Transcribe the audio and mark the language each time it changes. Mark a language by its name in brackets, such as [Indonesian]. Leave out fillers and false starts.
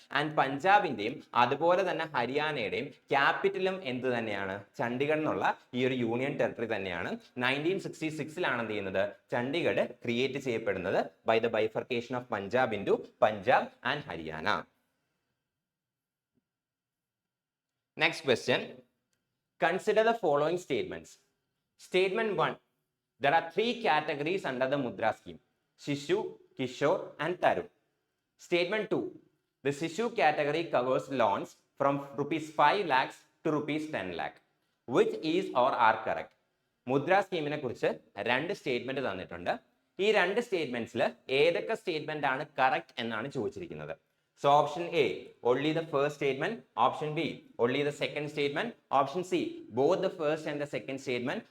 [Malayalam] And പഞ്ചാബിന്റെയും അതുപോലെ തന്നെ ഹരിയാനയുടെയും ക്യാപിറ്റലും എന്ത് തന്നെയാണ് ചണ്ഡീഗഡ് എന്നുള്ള ഈ ഒരു യൂണിയൻ ടെറിട്ടറി തന്നെയാണ്. 1966 എന്ത് ചെയ്യുന്നത് ചണ്ഡീഗഡ് ക്രിയേറ്റ് ചെയ്യപ്പെടുന്നത് [English] By the bifurcation of Punjab into Punjab and Haryana. Next question. Consider the following statements. Statement 1. There are 3 categories under the Mudra scheme. Shishu, Kishore and Tarun. Statement 2. The Shishu category covers loans from rupees 5 lakhs to rupees 10 lakh. Which is or are correct? [Malayalam] മുദ്ര സ്കീമിനെ കുറിച്ച് രണ്ട് statement തന്നിട്ടുണ്ട്. ഈ രണ്ട് സ്റ്റേറ്റ്മെന്റ്സിൽ ഏതൊക്കെ statement ആണ് correct എന്നാണ് ചോദിച്ചിരിക്കുന്നത്. [English] So option A, only the first statement. Option B, only the second statement. Option C, both the first and the second statement.